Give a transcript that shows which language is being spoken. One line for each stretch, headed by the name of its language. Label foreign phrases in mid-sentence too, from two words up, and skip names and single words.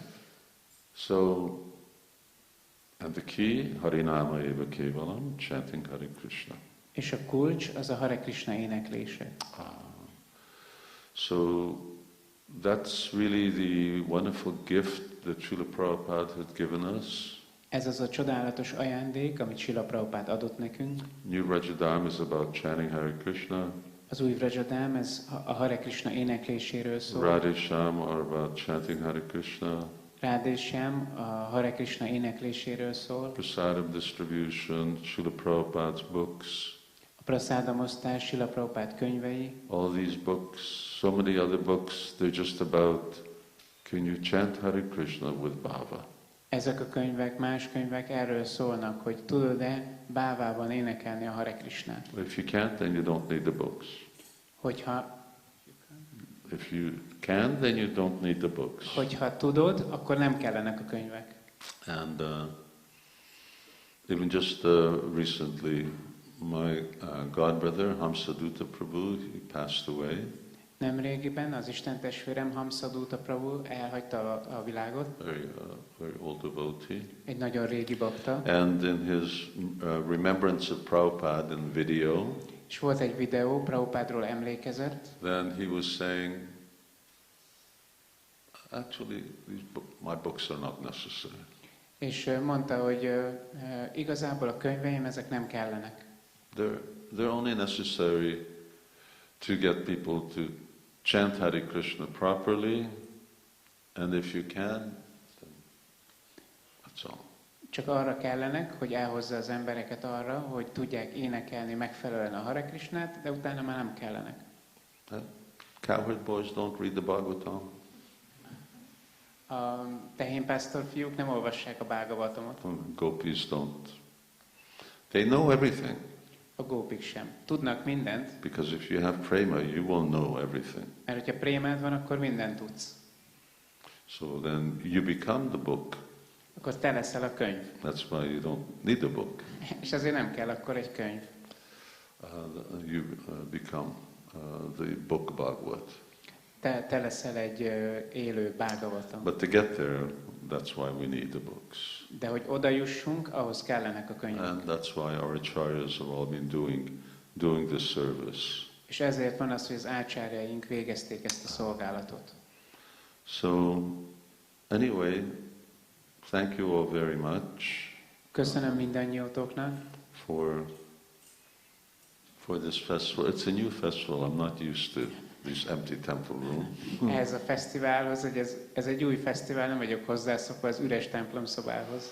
English: So, and the key,
Sanskrit: Harinama eva kevalam,
English: chanting Hare Krishna.
Hungarian: És a kulcs az a Hare Krishna éneklése.
English: So, that's really the wonderful gift that Srila Prabhupada had given us.
Hungarian: Ez az a csodálatos ajándék, amit Srila Prabhupád adott nekünk.
English: New Rajadam is about chanting Hare Krishna.
Hungarian: Az új Vrajadám, ez a Hare Krishna énekléséről szól.
English: Radhesham are about chanting Hare Krishna.
Hungarian: Radhesham a Hare Krishna énekléséről szól.
English: Prasadam distribution, Srila Prabhupada's books.
Hungarian: A praszádamosztás, Srila Prabhupád könyvei.
English: All these books, so many other books, they're just about, can you chant Hare Krishna with bhava?
Hungarian: Ezek a könyvek, más könyvek erről szólnak, hogy tudod-e bávában énekelni a Hare Krishnát.
English: If you can't, then you don't need the books. If you can, then you don't need the books.
Hungarian: Hogyha tudod, akkor nem kellenek a könyvek.
English: And even just recently, my godbrother, Hamsadutta Prabhu, he passed away.
Hungarian: Nemrégiben az Isten testvérem Hamsadutta Prabhu elhagyta a világot.
English: Very old devotee.
Hungarian: Egy nagyon régi bakta.
English: And in his remembrance of Prabhupada in video,
Hungarian: és volt egy videó, Prabhupádról emlékezett.
English: Then he was saying, actually, my books are not necessary.
Hungarian: És mondta, hogy igazából a könyveim ezek nem kellenek.
English: They're only necessary to get people to chant Hare Krishna properly, and if you can, then that's all.
Hungarian: Csak arra kellenek, hogy elhozza az embereket arra, hogy tudják énekelni megfelelően a Hare Krishnát, de utána már nem kellenek.
English: Cowherd boys don't read the Bhagavatam.
Hungarian: A tehénpásztor fiúk nem olvassák a Bhágavatamot.
English: Gopis don't. They know everything.
Hungarian: A gópik sem. Tudnak mindent.
English: Because if you have prema, you will know everything.
Hungarian: Mert hogyha prémád van, akkor mindent tudsz.
English: So then you become the book.
Hungarian: Akkor te leszel a könyv.
English: That's why you don't need a book.
Hungarian: És azért nem kell akkor egy könyv.
English: You become the book Bhagavat.
Hungarian: Te leszel egy élő Bhagavatam.
English: But to get there, that's why we need the books.
Hungarian: De hogy oda jussunk, ahhoz kellenek a könyvek.
English: And that's why our acharyas have all been doing this service.
Hungarian: És ezért van az, hogy az ácsárjaink végezték ezt a szolgálatot.
English: So, anyway, thank you all very much.
Hungarian: Köszönöm mindannyiótoknak.
English: For this festival. It's a new festival I'm not used to. this empty temple room.
Hungarian: Ehhez a fesztiválhoz, hogy ez egy új fesztivál, nem vagyok hozzászokva az üres templom szobához.